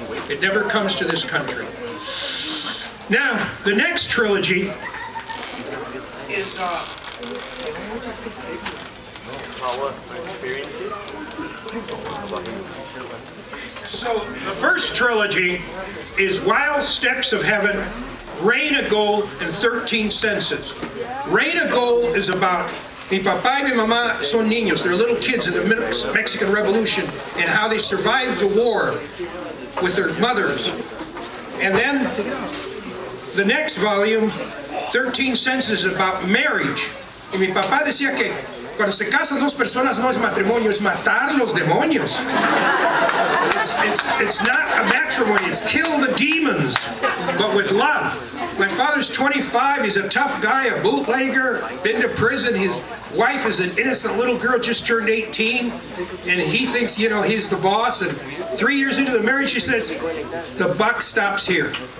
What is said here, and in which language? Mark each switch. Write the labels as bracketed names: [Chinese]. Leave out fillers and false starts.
[English] It never comes to this country. Now, the next trilogy is so the first trilogy is Wild Steps of Heaven, Rain of Gold, and 13 Senses. Rain of Gold is about [Spanish] mi papá y mi mamá son niños. [English] They're little kids in the Mexican Revolution and how they survived the war with their mothers. And then the next volume, 13 Senses, is about marriage. [Spanish] Y mi papá decía que cuando se casan dos personas no es matrimonio, es matar los demonios. [English] It's not a matrimony, it's kill the demons, but with love. My father's 25, he's a tough guy, a bootlegger, been to prison. His wife is an innocent little girl, just turned 18, and he thinks, he's the boss. And 3 years into the marriage, she says, the buck stops here.